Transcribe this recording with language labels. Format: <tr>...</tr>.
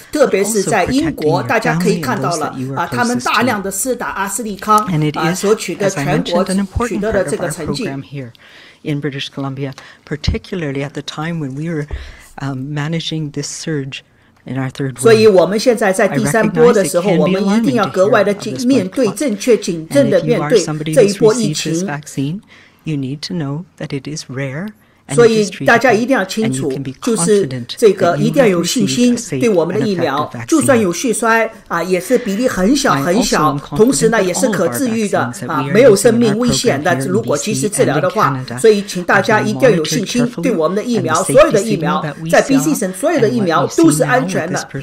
<zh>特别是在英国，大家可以看到了他们大量的施打阿斯利康所取得全国取得的这个成绩。</zh> <en>In British Columbia, particularly at the time when we were managing this surge in our third wave.</en> <zh>所以我们现在在第3波的时候，我们一定要格外的面对，正确谨慎的面对这一波疫情。</zh> <en>You need to know that it is rare.</en> <zh>所以大家一定要清楚，就是这个一定要有信心，对我们的疫苗，就算有血栓也是比例很小很小，同时呢也是可治愈的没有生命危险的。如果及时治疗的话，所以请大家一定要有信心，对我们的疫苗，所有的疫苗在 BC 省所有的疫苗都是安全的。</zh>